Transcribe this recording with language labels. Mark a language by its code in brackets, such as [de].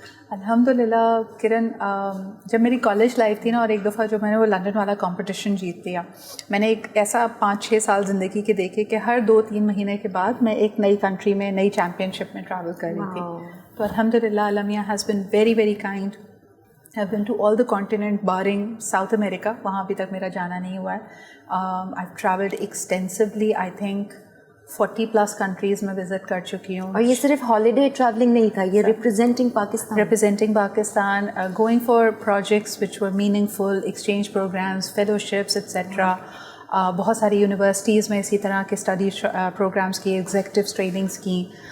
[ur] الحمد للہ کرن, جب میری کالج لائف تھی نا, اور ایک دفعہ جو میں نے وہ لنڈن والا کمپٹیشن جیت لیا, میں نے ایک ایسا 5-6 سال زندگی کے دیکھے کہ ہر 2-3 مہینے کے بعد میں ایک نئی کنٹری میں, نئی چیمپئن شپ میں ٹریول کر رہی تھی. [en] تو الحمد للہ المیہ has been very very kind. I've been to all the continent barring South America, [ur] وہاں ابھی تک میرا جانا نہیں ہوا ہے. [en] I've traveled extensively, I think 40+ countries [ur] میں وزٹ کر چکی ہوں. اور یہ صرف ہالیڈے ٹریولنگ نہیں تھا, یہ representing [en] Pakistan, going for projects which were meaningful, exchange programs, fellowships, etc. [ur] بہت ساری یونیورسٹیز میں اسی طرح کے اسٹڈی پروگرامس کی, ایگزیکٹو ٹریننگس کی.